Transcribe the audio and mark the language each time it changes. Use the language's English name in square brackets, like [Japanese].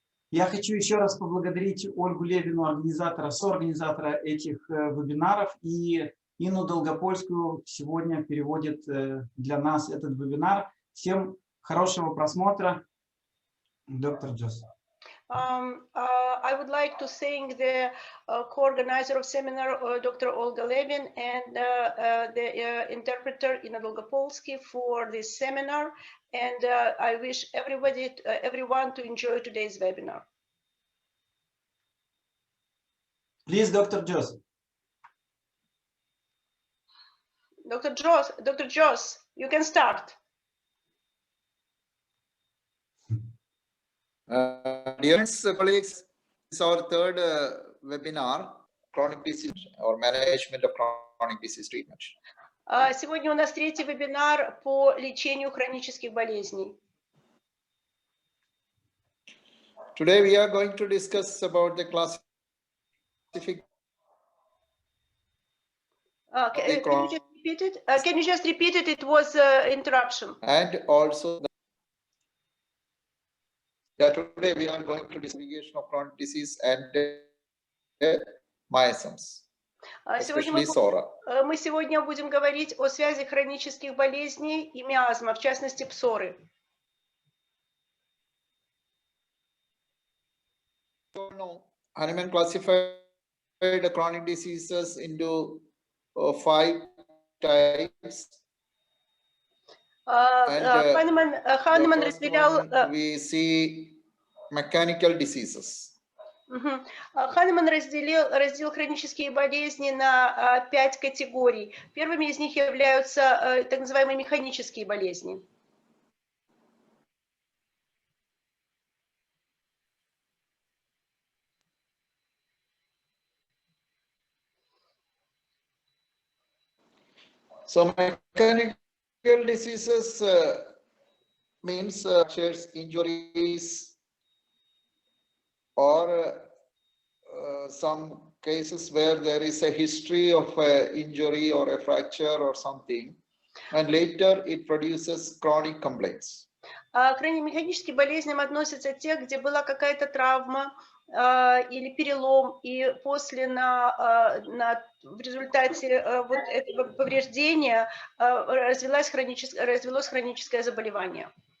[Russian] Я хочу еще раз поблагодарить Ольгу Левину, соорганизатора этих вебинаров, и Инну Долгопольскую сегодня переводит для нас этот вебинар. Всем хорошего просмотра, доктор Джос. [English] I would like to thank the co-organizer of seminar, Dr. Olga Levin, and the interpreter Inna Dolgopolsky for this seminar. And I wish everyone to enjoy today's webinar. Please, Dr. Jos. Dr. Jos, you can start. Dear colleagues, this is our third webinar, chronic disease or management of chronic disease treatment. [Russian] Сегодня у нас третий вебинар по лечению хронических болезней. [English] Today we are going to discuss about the classification. Can you just repeat it? It was interruption. And also, today we are going to classification of chronic disease and miasms, especially SORA. [Russian] Мы сегодня будем говорить о связи хронических болезней и миазма, в частности псоры. [English] Hahnemann classified the chronic diseases into 5 types. [Russian] Ханеман разделял. [English] We see mechanical diseases. [Russian] Ханеман разделил хронические болезни на 5 категорий. Первыми из них являются так называемые механические болезни. [English] So mechanical diseases means shares injuries or some cases where there is a history of injury or a fracture or something, and later it produces chronic complaints. [Russian] К механическим болезням относятся те, где была какая-то травма или перелом, и после на в результате вот этого повреждения развилось хроническое заболевание.